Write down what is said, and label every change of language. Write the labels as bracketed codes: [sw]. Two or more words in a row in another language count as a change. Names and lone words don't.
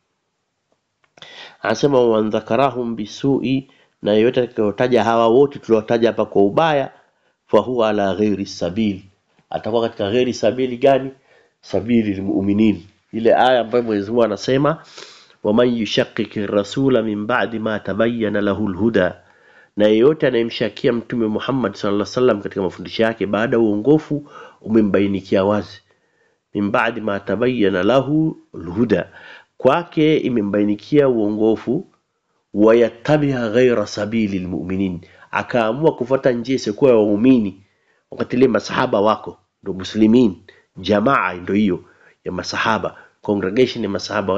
[sw] Anasema [ar] wa dhakarahum bisu'i, [sw] na yote atakayotaja hawa wote tuliotaja hapa kwa ubaya, [ar] fa huwa ala ghairi sabil, [sw] atakuwa katika [ar] ghairi sabili [sw] gani? [ar] Sabili almu'minin, [sw] ile aya ambayo Mwenyezi Mungu anasema [ar] wa man yushaqqiki rasula min ba'di ma tabayyana lahu alhuda, [sw] na yote anayemshakia Mtume Muhammad [ar] sallallahu alaihi wasallam [sw] katika mafundisho yake baada uongofu umembainikia wazi. [ar] Min ba'di ma tabayyana lahu alhuda, [sw] kwake imembainikia uongofu. [ar] Wayattabiha ghaira sabili almu'minin, [sw] akaamua kufuata njia isiyokuwa ya waumini. Wakati ile masahaba wako ndio muslimin, jamaa ndio hiyo ya masahaba, congregation ya masahaba.